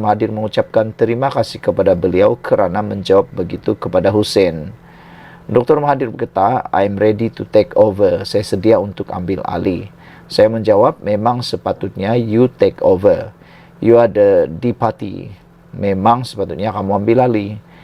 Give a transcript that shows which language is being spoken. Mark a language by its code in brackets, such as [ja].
[ms] Mahathir mengucapkan terima kasih kepada beliau kerana menjawab begitu kepada Hussein. Dr. [en] Mahathir berkata, I'm ready to take over. [ms] Saya sedia untuk ambil alih. Saya menjawab, memang sepatutnya [en] you take over. You are the deputy. [ms] Memang sepatutnya kamu ambil alih.